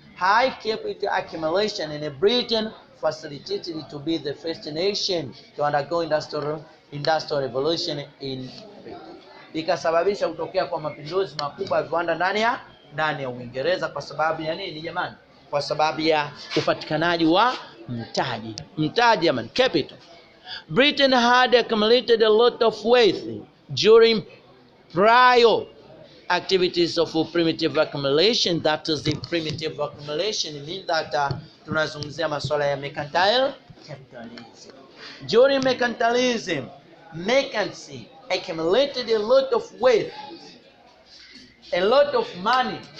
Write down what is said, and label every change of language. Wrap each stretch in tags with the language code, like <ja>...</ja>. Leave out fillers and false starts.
<en>High capital accumulation in Britain facilitated it to be the first nation to undergo industrial revolution in Britain.</en> <sw>Ikasababisha kutokea kwa mapinduzi makubwa ya viwanda ndani ya Uingereza. Kwa sababu ya nini jamani? Kwa sababu ya upatikanaji wa mtaji jamani, capital.</sw> <en>Britain had accumulated a lot of wealth during prior activities of primitive accumulation. That is the primitive accumulation mean that</en> <sw>tunazungumzia masuala ya</sw> <en>mercantile capitalism. During mercantilism, merchants accumulated a lot of wealth, a lot of money.</en>